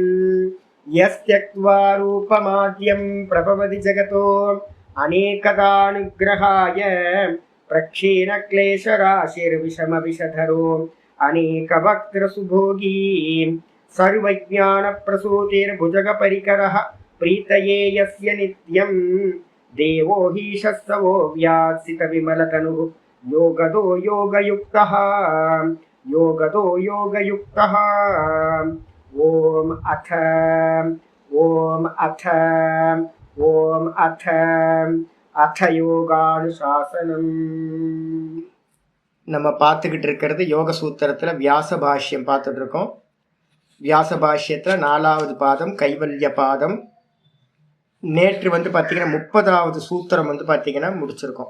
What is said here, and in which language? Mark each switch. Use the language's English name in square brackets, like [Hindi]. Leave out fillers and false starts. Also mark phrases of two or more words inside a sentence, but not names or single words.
[Sanskrit] यस्त्यक्त्वा रूपमाद्यं प्रभवति जगतो अनेकदानुग्रहाय प्रक्षीणक्लेशराशिर्विषमविषधरो अनेकवक्त्रसुभोगी सर्वज्ञानप्रसूतिर्भुजगपरिकरः प्रीतये यस्य नित्यं देवो हि शस्तवो व्यासितविमलतनुः योगदो योगयुक्तः योगदो योगयुक्तः। ओम अथ अथ யோகானுசாசனம். [Tamil] நம்ம பார்த்துக்கிட்டு இருக்கிறது யோக சூத்திரத்தில் வியாச பாஷ்யம் பார்த்துட்டு இருக்கோம். வியாச பாஷ்யத்தில் 4வது பாதம் கைவல்ய பாதம். நேற்று பார்த்தீங்கன்னா 30வது சூத்திரம் பார்த்தீங்கன்னா முடிச்சிருக்கோம்.